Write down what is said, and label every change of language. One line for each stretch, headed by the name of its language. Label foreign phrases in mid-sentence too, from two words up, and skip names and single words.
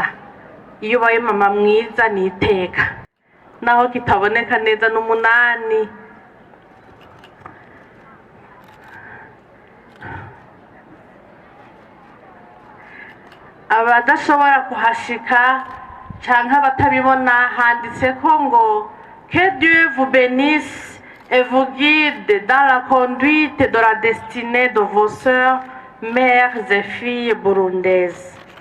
Rundi: Iyo ubaye mama mwiza ni iteka, naho kitaboneka neza n'umunani. Abadashobora kuhashika canke abatabibona, handitse ko ngo
French: que Dieu vous bénisse et vous guide dans la conduite de la destinée de vos sœurs, mères et filles burundaises.